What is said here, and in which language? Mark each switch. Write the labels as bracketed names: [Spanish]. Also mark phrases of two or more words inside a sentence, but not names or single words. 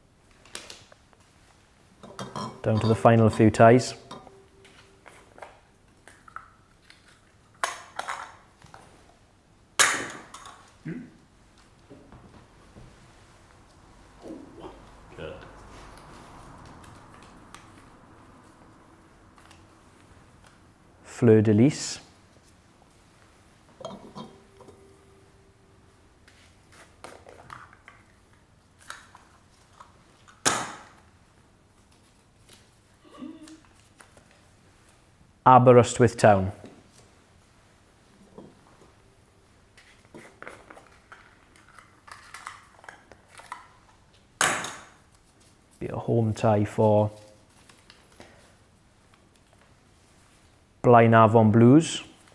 [English] Down to the final few ties. Good. Fleur de Lis. Aberystwyth Town. Be a home tie for Blaenavon Blues.